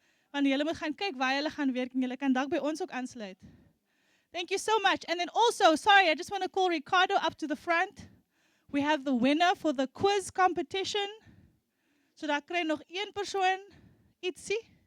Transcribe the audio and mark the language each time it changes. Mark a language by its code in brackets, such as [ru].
[af] Want julle moet gaan kyk waar julle gaan werk en julle kan dalk by ons ook aansluit. [en] Thank you so much. And then also, sorry, I just want to call Ricardo up to the front. We have the winner for the quiz competition. [af] So daar kry nog een persoon ietsie.